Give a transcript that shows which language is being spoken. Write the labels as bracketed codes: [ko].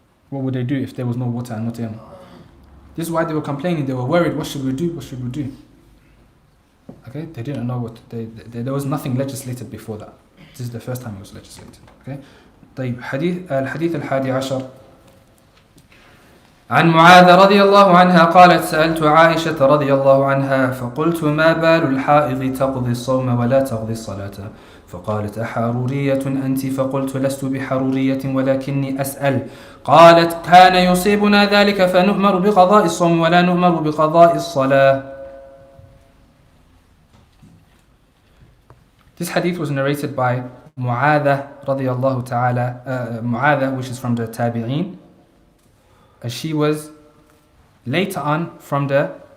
[en] What would they do if there was no water and no tayammum? This is why they were complaining. They were worried. What should we do? What should we do? Okay, they didn't know what. There was nothing legislated before that. This is the first time it was legislated. Okay. [ar] طيب الحديث الحادي عشر عن معاذ رضي الله عنها قالت سألت عائشة رضي الله عنها فقلت ما بال الحائض تقضي الصوم ولا تقضي الصلاة فقالت أحرورية أنت فقلت لست بحرورية ولكني أسأل قالت كان يصيبنا ذلك فنؤمر بقضاء الصوم ولا نؤمر بقضاء الصلاة. [en] This hadith was narrated by Mu'adha radiyallahu ta'ala, Mu'adha, which is from the Tabi'een. She was later on from the